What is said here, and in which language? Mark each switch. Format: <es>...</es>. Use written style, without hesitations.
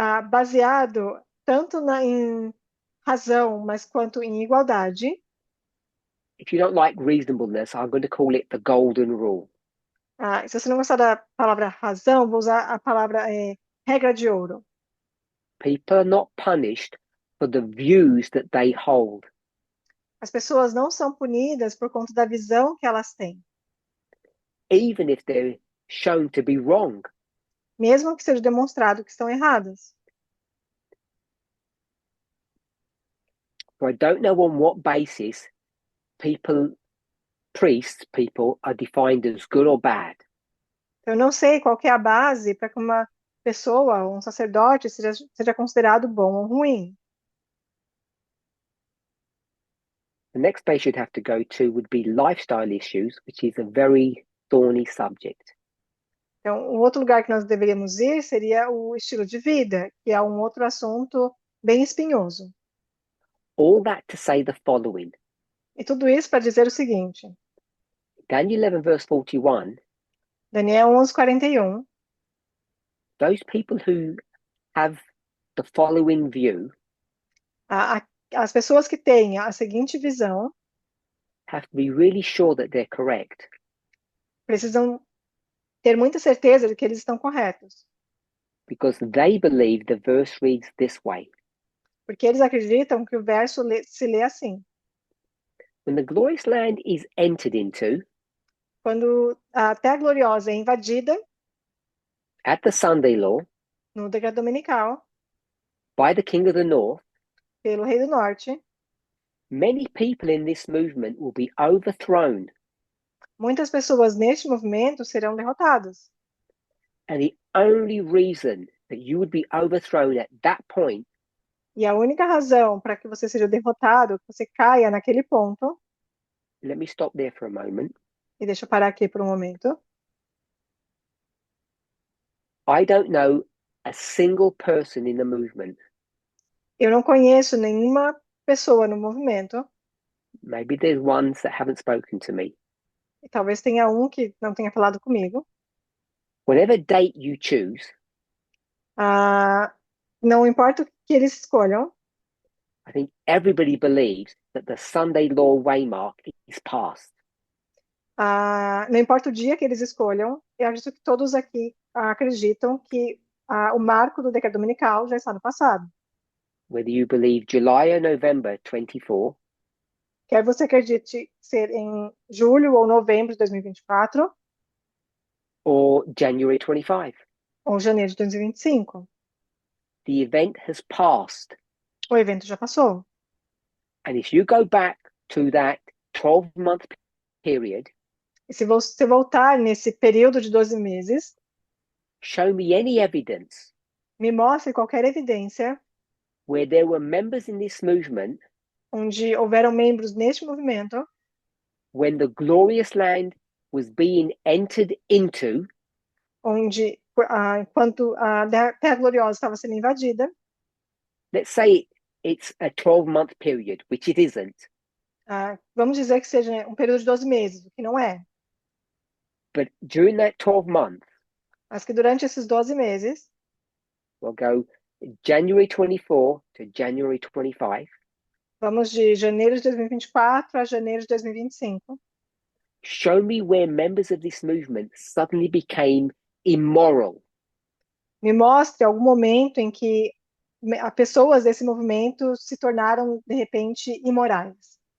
<pt>Baseado tanto em razão, mas quanto em igualdade.</pt> <en>If you don't like reasonableness, I'm going to call it the golden rule.</en> <pt>Se você não gostar da palavra razão, vou usar a palavra regra de ouro.</pt> <en>People are not punished for the views that they hold.</en> <pt>As pessoas não são punidas por conta da visão que elas têm,</pt> <en>Even if they're shown to be wrong.</en> <pt>mesmo que seja demonstrado que estão erradas.</pt> <en>So I don't know on what basis priests are defined as good or bad.</en> <pt>Eu não sei qual que é a base para que uma pessoa, um sacerdote, seja considerado bom ou ruim.</pt> <en>The next place you'd have to go to would be lifestyle issues, which is a very thorny subject.</en> <pt>Então, um outro lugar que nós deveríamos ir seria o estilo de vida, que é um outro assunto bem espinhoso.</pt> <en>All that to say the following.</en> <pt>E tudo isso para dizer o seguinte.</pt> <en>Daniel 11 verse 41.</en> <pt>Daniel 11:41.</pt> <en>Those people who have the following view</en> <pt>As pessoas que têm a seguinte visão</pt> <en>have to be really sure that they're correct.</en> <pt>precisam ter muita certeza de que eles estão corretos,</pt> <en>Because they believe the verse reads this way.</en> <pt>porque eles acreditam que o verso se lê assim.</pt> <en>When the glorious land is entered into,</en> <pt>Quando a Terra Gloriosa é invadida</pt> <en>at the Sunday law,</en> <pt>no decreto dominical</pt> <en>by the king of the north,</en> <pt>pelo rei do norte,</pt> <en>many people in this movement will be overthrown.</en> <pt>muitas pessoas neste movimento serão derrotadas.</pt> <en>And the only reason that you would be overthrown at that point</en> <pt>E a única razão para que você seja derrotado, que você caia naquele ponto,</pt> <en>let me stop there for a moment.</en> <pt>e deixa eu parar aqui por um momento.</pt> <en>I don't know a single person in the movement.</en> <pt>Eu não conheço nenhuma pessoa no movimento,</pt> <en>Maybe there's ones that haven't spoken to me.</en> <pt>e talvez tenha um que não tenha falado comigo.</pt> <en>Whatever date you choose,</en> <pt>Não importa o que eles escolham,</pt> <en>I think everybody believes that the Sunday law waymark is passed.</en> <pt>não importa o dia que eles escolham, eu acredito que todos aqui acreditam que o marco do decreto dominical já está no passado.</pt> <en>Whether you believe July or November 24,</en> <pt>Quer você acredite ser em julho ou novembro de 2024,</pt> <en>or January 25,</en> <pt>ou janeiro de 2025,</pt> <en>the event has passed.</en> <pt>o evento já passou.</pt> <en>And if you go back to that 12-month period,</en> <pt>E se você voltar nesse período de 12 meses,</pt> <en>show me any evidence</en> <pt>me mostre qualquer evidência</pt> <en>where there were members in this movement</en> <pt>onde houveram membros neste movimento,</pt> <en>when the glorious land was being entered into,</en> <pt>onde, enquanto a Terra Gloriosa estava sendo invadida,</pt> <en>let's say it's a 12-month period, which it isn't.</en> <pt>Vamos dizer que seja um período de 12 meses, o que não é.</pt> <en>But during that 12 months,</en> <pt>Mas que durante esses 12 meses,</pt> <en>we'll go January 24 to January 25,</en> <pt>vamos de janeiro de 2024 a janeiro de 2025,</pt> <en>show me where members of this movement suddenly became immoral.</en> <pt>me mostre algum momento em que pessoas desse movimento se tornaram, de repente, imorais.</pt>